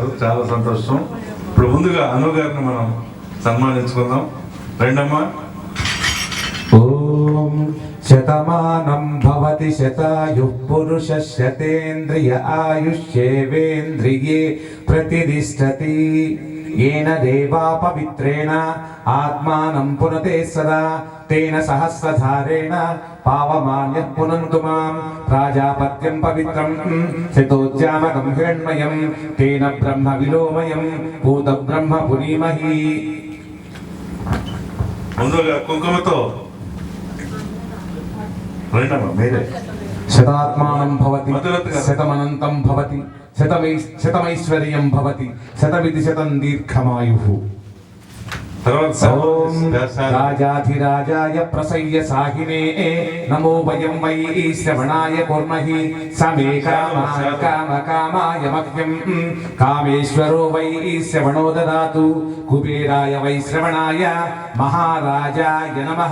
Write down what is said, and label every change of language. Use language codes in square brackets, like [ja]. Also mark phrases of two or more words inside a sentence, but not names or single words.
[te] చాలా సంతోషం. ఇప్పుడు ముందుగా అను గారిని మనం సన్మానించుకుందాం. రెండమ్మా. [sa] ఓం శతమానం భవతి శతాయుః పురుషः శతేంద్రియ ఆయుష్యేవేంద్రియే ప్రతిదిష్టతి येन देवा पवित्रेण आत्मानं पुनते सदा तेन सहस्रधारेण पावमान्यः पुनन्तु मां प्राजापत्यं पवित्रं शतोज्जामकं हिरण्मयं तेन ब्रह्म विलोमयं भूतब्रह्म पुनीमहि. [te] ముందుగా కుంకుమతో రెండమ్మా మీరే. [sa] శతాత్మానం భవతి శతమనంతం భవతి శతమైశ్వర్యం భవతి శతమితి శతం దీర్ఘమాయుః. ఓం రాజాధిరాజాయ ప్రసయ్య సాహినే నమో వయం వై శ్రవణాయ కుర్మహి సమే కామాయ మహ్యం కామేశ్వరో వై శ్రవణో దదాతు కుబేరాయ వై శ్రవణాయ మహారాజాయ నమః.